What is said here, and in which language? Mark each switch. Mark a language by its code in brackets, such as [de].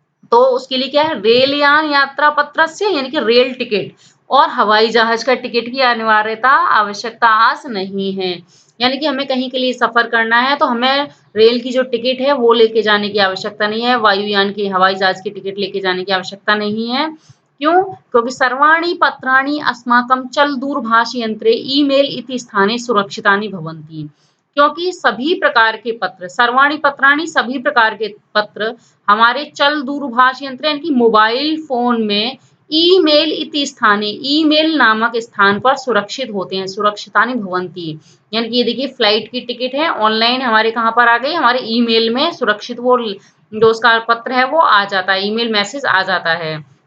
[hi] तो उसके लिए क्या है, [sa] रेल यान यात्रा पत्रस्य [hi] यानी कि रेल टिकट और हवाई जहाज का टिकट की अनिवार्यता आवश्यकता आज नहीं है। यानी कि हमें कहीं के लिए सफर करना है तो हमें रेल की जो टिकट है वो लेके जाने की आवश्यकता नहीं है, वायुयान की हवाई जहाज की टिकट लेके जाने की आवश्यकता नहीं है। क्यों? [sa] क्योंकि सर्वाणि पत्राणि अस्माकं चल दूरभाष यंत्रे ईमेल इति स्थाने सुरक्षितानि भवन्ति। [hi] क्योंकि सभी प्रकार के पत्र, [sa] सर्वाणि पत्राणि [hi] सभी प्रकार के पत्र हमारे चल दूरभाष यंत्र यानी कि मोबाइल फोन में [sa] ईमेल इति स्थाने, [hi] ईमेल नामक स्थान पर सुरक्षित होते हैं, [sa] सुरक्षितानि भवन्ति। [hi] यानी कि ये देखिए फ्लाइट की टिकट है ऑनलाइन हमारे कहाँ पर आ गई, हमारे ईमेल में सुरक्षित वो जो उसका पत्र है वो आ जाता है, ईमेल मैसेज आ जाता है।